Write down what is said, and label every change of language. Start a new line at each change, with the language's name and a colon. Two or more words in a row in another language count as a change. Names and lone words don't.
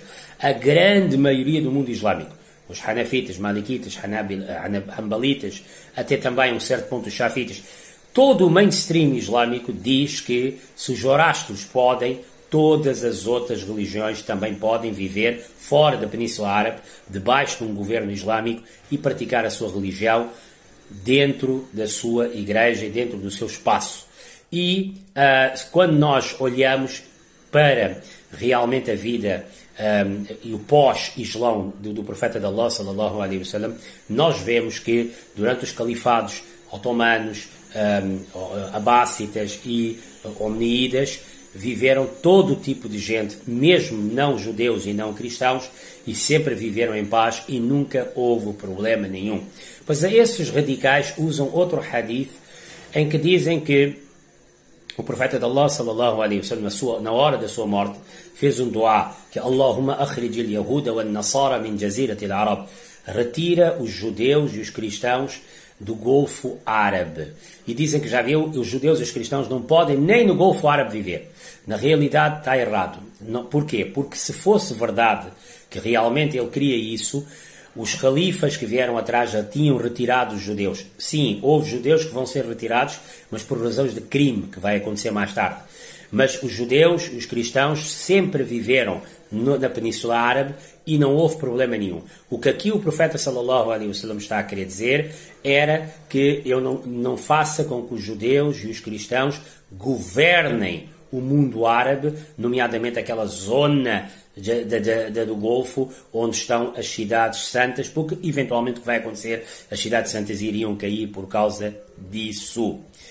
Portuguese: A grande maioria do mundo islâmico, os Hanafitas, Malikitas, Hanbalitas, até também um certo ponto os Shafitas, todo o mainstream islâmico diz que se os Zorastros podem, todas as outras religiões também podem viver fora da Península Árabe, debaixo de um governo islâmico e praticar a sua religião dentro da sua igreja e dentro do seu espaço. E quando nós olhamos para realmente a vida e o pós-Islão do profeta de Allah,
Arabic: صلى الله عليه وسلم,
Portuguese: nós vemos que durante os califados otomanos, abássitas e omníidas, viveram todo tipo de gente, mesmo não judeus e não cristãos, e sempre viveram em paz e nunca houve problema nenhum. Pois esses radicais usam outro hadith em que dizem que o profeta de Allah,
Arabic: صلى الله عليه وسلم,
Portuguese: na hora da sua morte, fez um dua que
Arabic: اللهم أخرج اليهود والنصارى من جزيرة العرب,
Portuguese: retira os judeus e os cristãos do Golfo Árabe. E dizem que já viu, os judeus e os cristãos não podem nem no Golfo Árabe viver. Na realidade está errado. Não, porquê? Porque se fosse verdade que realmente ele queria isso, os califas que vieram atrás já tinham retirado os judeus. Sim, houve judeus que vão ser retirados, mas por razões de crime, que vai acontecer mais tarde. Mas os judeus e os cristãos sempre viveram na Península Árabe e não houve problema nenhum. O que aqui o profeta
Arabic: صلى الله عليه وسلم
Portuguese: está a querer dizer era que eu não faça com que os judeus e os cristãos governem o mundo árabe, nomeadamente aquela zona do Golfo onde estão as cidades santas, porque eventualmente o que vai acontecer, as cidades santas iriam cair por causa disso.